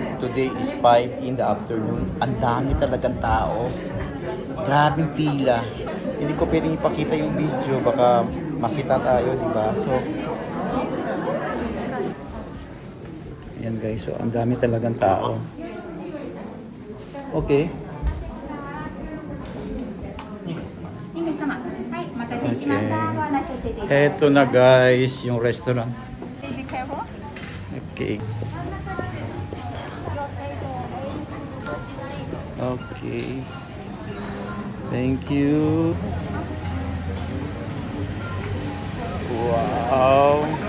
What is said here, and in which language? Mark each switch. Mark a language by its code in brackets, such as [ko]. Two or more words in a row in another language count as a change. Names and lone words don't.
[en] Today is 5 in the afternoon. [tl] Ang dami talagang tao. Grabing pila. Hindi ko pwedeng ipakita yung video. Baka masita tayo, di ba? So, ayan guys. So, ang dami talagang tao. [en] Okay. [ja] 2名様、はい、お待たせしました。ご案内 [tl] Eto na guys, yung restaurant. [en] Be careful. Okay. Okay. Thank you. Wow.